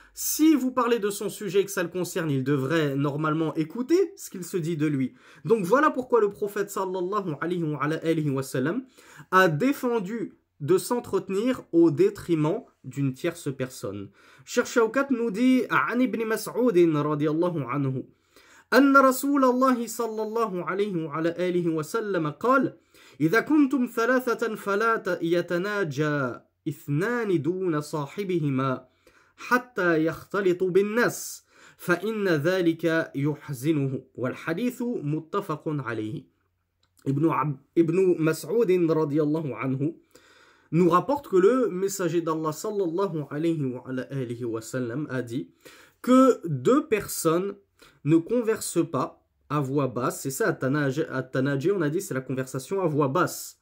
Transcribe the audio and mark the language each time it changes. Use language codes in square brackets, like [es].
[fr] Si vous parlez de son sujet et que ça le concerne, il devrait normalement écouter ce qu'il se dit de lui. Donc voilà pourquoi le prophète sallallahu alayhi wa sallam a défendu de s'entretenir au détriment d'une tierce personne. Cheikh Shawkat nous dit [ar] عن ابن مسعود رضي الله عنه أن رسول الله صلى الله عليه وعلى آله وسلم قال إذا كنتم ثلاثة فلا يتناجى اثنان دون صاحبهما حتى يختلطوا بالناس فإن ذلك يحزنه والحديث متفق عليه. [fr] Ibn Mas'ud radiyallahu anhu nous rapporte que le messager d'Allah sallallahu alayhi wa sallam a dit que deux personnes ne conversent pas à voix basse. C'est ça, at-tanaji, on a dit, c'est la conversation à voix basse.